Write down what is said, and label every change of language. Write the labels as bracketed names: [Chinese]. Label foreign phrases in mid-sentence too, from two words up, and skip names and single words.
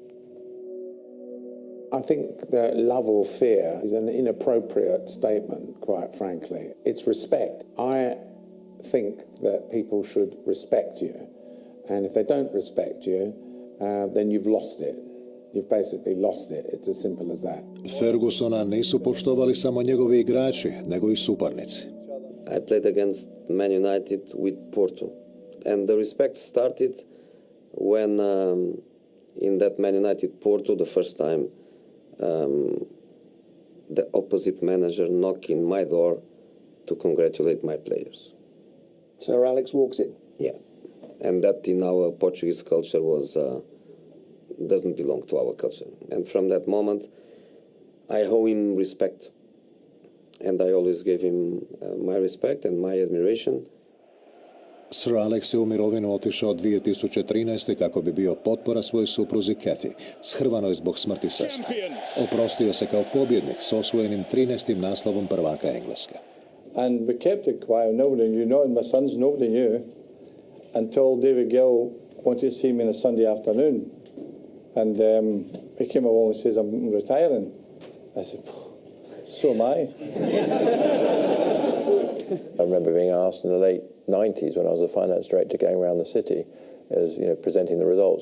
[English] I think that love or fear is an inappropriate statement, quite frankly. It's respect. I think that people should respect you. And if they don't respect you, then you've lost it. You've basically lost it. It's as simple as that. [Croatian] Fergusona nisu poštovali samo njegovi igrači, nego i suparnici. [English] I played against Man United with Porto. And the respect started when in that Man United Porto, the first time, the opposite manager knocked in my door to congratulate my players. Sir Alex walks in? Yeah. And that in our Portuguese culture was doesn't belong to our culture. And from that moment, I owe him respect. And I always gave him my respect and my admiration. [Croatian] Sir Alex je u mirovinu otišao 2013. kako bi bio potpora svojoj supruzi Kathy, shrvanoj zbog smrti sestre. Oprostio se kao pobjednik s osvojenim 13. naslovom prvaka Engleske. [English] And we kept it quiet. Nobody knew, not my sons, nobody knew, until David Gill wanted to see me on a Sunday afternoon. And he came along and says, I'm retiring. I said, so am I. I remember being asked in the late 90s when I was the finance director going around the city, as presenting the results.